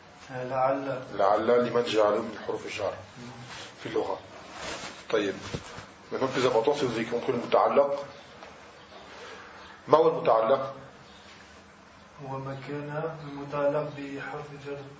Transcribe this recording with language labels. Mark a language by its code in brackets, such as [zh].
[ar] لعل لمن جعله من حروف الجر في اللغة. [fr] طيب maintenant plus important c'est vous avez compris le متعلق. [ar] ما هو المتعلق؟ هو مكان المتعلق بحرف الجر